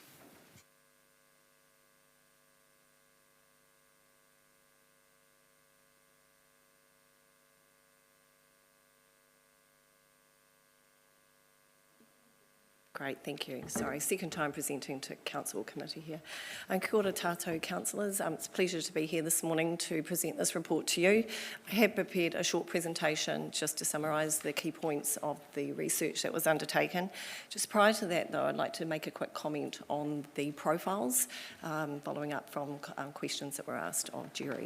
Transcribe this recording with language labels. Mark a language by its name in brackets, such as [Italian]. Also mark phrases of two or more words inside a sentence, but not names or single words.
[English] Great, thank you. Sorry, second time presenting to Council Committee here. [Māori] Kia ora tātou councillors. [English] It's a pleasure to be here this morning to present this report to you. I have prepared a short presentation just to summarise the key points of the research that was undertaken. Just prior to that though, I'd like to make a quick comment on the profiles, following up from questions that were asked of Jerry.